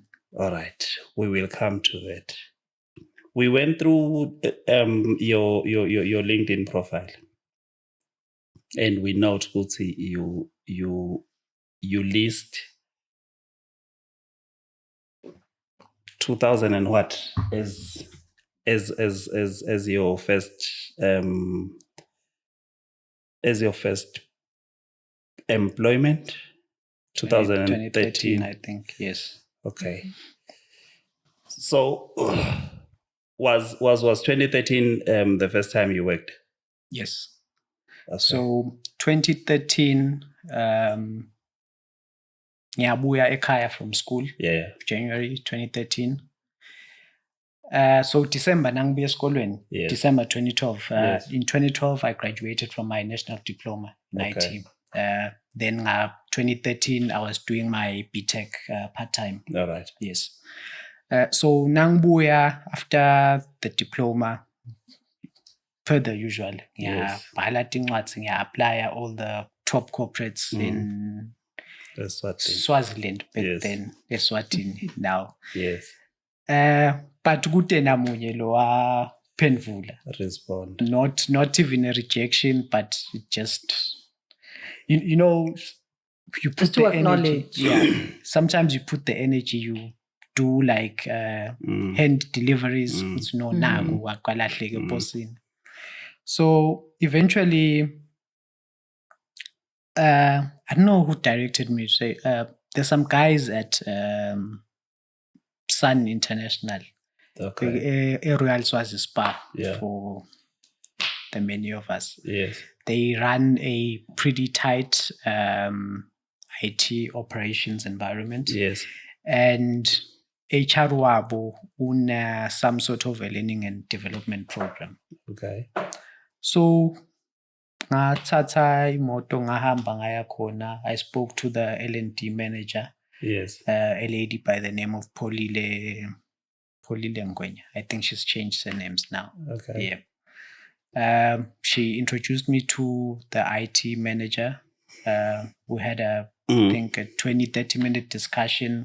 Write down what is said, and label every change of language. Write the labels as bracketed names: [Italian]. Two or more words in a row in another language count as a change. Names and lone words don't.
[English] All right, we will come to that. We went through your LinkedIn profile, and we note, Gutsi, you list 2000 and what as your first employment. 2013, I think. Yes. Okay. So was 2013 the first time you worked? Yes. Okay. So 2013, [Swati] ngiyabuya ekhaya [English] from school. Yeah. January 2013. So December [Swati] nangibuya esikolweni. [English] Yes. December 2012. Yes. In 2012, I graduated from my national diploma in Okay. IT. Then 2013, I was doing my BTech part-time. All right. Yes. So nangibuya after the diploma, per the usual. Yes. I apply all the top corporates in Swaziland back then. Eswatini now. Yes. [Swati] But kude namunye lo waphendvula. [English] Respond. Not even a rejection, but it just you know, you put to the acknowledge. energy. Yeah. Sometimes you put the energy, you do like hand deliveries. [Swati] It's no naku wakwalahleke bosini. [English] So eventually, I don't know who directed me to say, there's some guys at Sun International, Okay. a Royal Swazi Spa Yeah. for the many of us. Yes. They run a pretty tight IT operations environment. Yes. And HR [Swati] wabo una [English] some sort of a learning and development program. Okay. [Swati] So ngathatha imoto ngahamba ngaya khona. [English] I spoke to the L&D manager. Yes. A lady by the name of Polile Ngwenya. I think she's changed her names now. Okay. Yeah. She introduced me to the IT manager. We had I think a 20-30 minute discussion.